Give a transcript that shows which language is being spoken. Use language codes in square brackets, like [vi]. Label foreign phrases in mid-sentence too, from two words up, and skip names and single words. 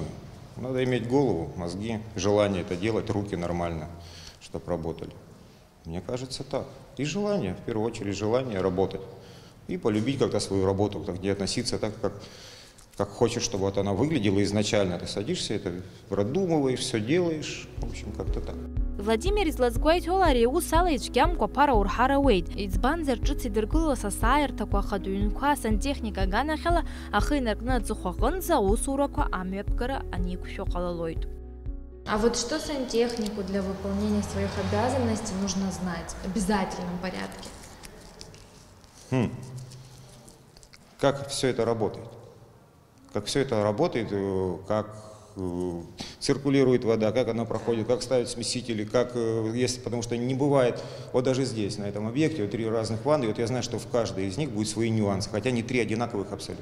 [ru] Надо иметь голову, мозги, желание это делать, руки нормально, чтобы работали. Мне кажется так. И желание, в первую очередь желание работать. И полюбить как-то свою работу, к ней относиться так, как хочешь, чтобы вот она выглядела изначально. Ты садишься, это продумываешь, все делаешь, в общем, как-то так. [ab] Владимир излазгәеиҭоула ари аус ала ицәгьамкәа аԥара урҳарауеит. Иӡбанзар ҿыц идыргылоз асааирҭақәа ахатә ҩнқәа сантехника аганахьала ахы инаркны аҵыхәа аҟынӡа аусурақәа амҩаԥгара аниқәшәо ҟалалоит. [ru] А вот что сантехнику для выполнения своих обязанностей нужно знать в обязательном порядке? Как все это работает? Как все это работает, как циркулирует вода, как она проходит, как ставят смесители, как есть, потому что не бывает, вот даже здесь, на этом объекте, вот 3 разных ванны, и вот я знаю, что в каждой из них будет свои нюансы, хотя не 3 одинаковых абсолютно.